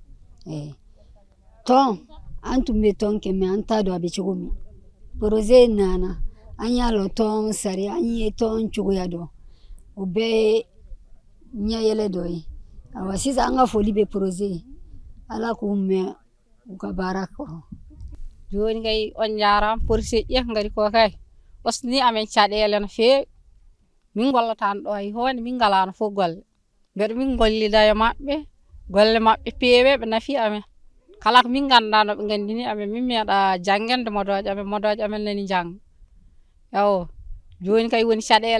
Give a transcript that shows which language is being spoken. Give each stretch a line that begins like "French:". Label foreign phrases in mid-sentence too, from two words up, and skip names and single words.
Bambara: tɔn an tun bɛ tɔn kɛ mais an t'a dɔn a bɛ cogo min projet nana an y'a lɔn tɔn sari an ye tɔn cogoya dɔn o bɛɛ ye ɲɛyɛlɛ dɔ ye ayiwa sisan an ka foli bɛ projet ala k'u mɛn u ka baara kɔrɔ
Fula: joni kay on jarama projet ƴek ngari ko kay osni amen caɗele no feewi min gollatan ɗo hay hoonde min ngalano fof golle mbeɗa min gollida e maɓɓe golle maɓɓe peewe ɓe nafi amen kala ko min ganduɗa no ɓe gandini amen min meeɗa janggende modoje amen nani jangga ewo joni kay woni caɗele